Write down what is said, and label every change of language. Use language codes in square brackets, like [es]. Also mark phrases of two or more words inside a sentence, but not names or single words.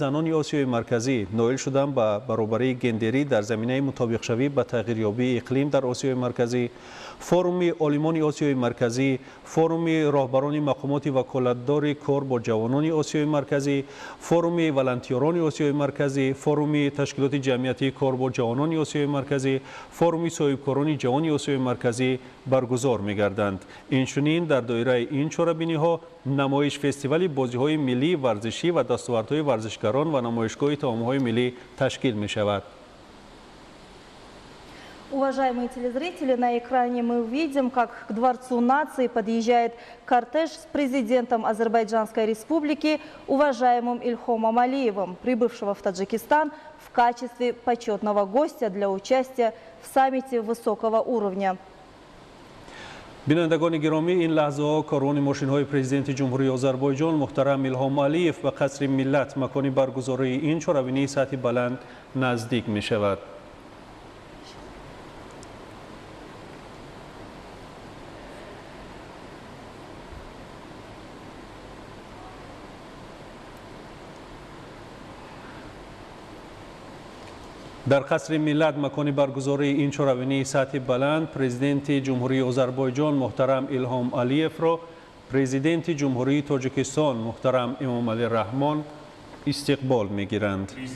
[tg] زنان آسیای مرکزی نائل شدن به برابری گندری در زمینه مطابق شوی به تغییریابی اقلیم در آسیای مرکزی، فروم عالمان آسیای مرکزی، فروم راهبران مقامات وکالتدار کار با جوانان آسیای مرکزی، فروم ولنتیران آسیای مرکزی، فروم تشکیلات جمعیتی کار با جوانان آسیای مرکزی، فروم صاحبکاران جوان آسیای مرکزی برگزار می‌گردند. اینچنین در دایره این چهاربینی‌ها نمایش فستیوال بازی‌های ملی ورزشی و دستاوردهای ورزشکاران و نمایشگاه طعام‌های ملی تشکیل می‌شود. [ru] Уважаемые телезрители, на экране мы видим, как к Дворцу нации подъезжает кортеж с президентом Азербайджанской республики, уважаемым Ильхомом Алиевым, прибывшего в Таджикистан в качестве почетного гостя для участия в саммите высокого уровня. [tg] بینندگان گرامی، این لحظه ها کاروان ماشین های پرزیدنت جمهوری آذربایجان محترم ایلهام علیف به قصر ملت مکان برگزاری این چهاربینی سطح بلند نزدیک می شود. در قصر ملت مکان برگزاری این چهاربینی سطح بلند پرزیدنت جمهوری آذربایجان محترم ایلهام علیف را پرزیدنت جمهوری تاجیکستان محترم امامعلی رحمان استقبال می‌گیرند.